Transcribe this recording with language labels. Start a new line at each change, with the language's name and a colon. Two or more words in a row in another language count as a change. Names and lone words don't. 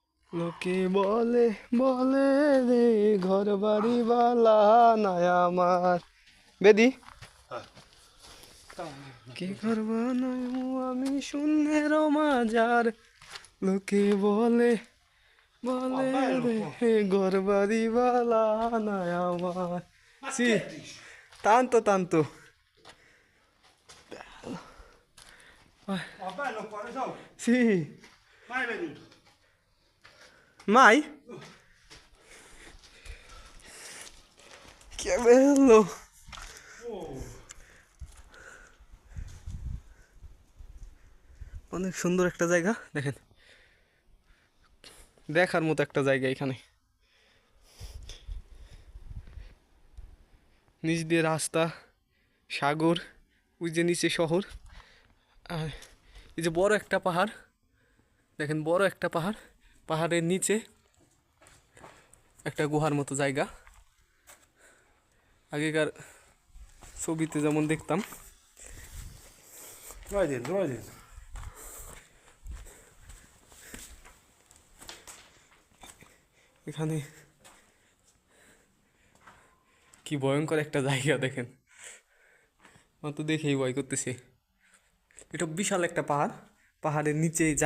Bangla: লোকে বলে বলে রে ঘর বাড়ি বালা নাই আমার বেদি কি ঘর বানাইমু আমি শূন্যের মাজার লোকে বলে বলে রে ঘর বাড়ি বালা নাই আমার সি
Italian: tanto tanto Va bello qua, lo so. sì Mai venuto. mai che bello Oh.
Bangla: অনেক সুন্দর একটা জায়গা দেখেন দেখার মতো একটা জায়গা এখানে নিচ দিয়ে রাস্তা সাগর ওই যে নিচে শহর আর এই যে বড় একটা পাহাড় দেখেন বড় একটা পাহাড় পাহাড়ের নিচে একটা গুহার মতো জায়গা আগেকার ছবিতে যেমন দেখতাম
Italian: Vai dentro, vai dentro.
Bangla: এখানে কি ভয়ঙ্কর একটা জায়গা দেখেন আমার তো দেখেই ভয় করতেছে এটা বিশাল একটা পাহাড় পাহাড়ের নিচে এই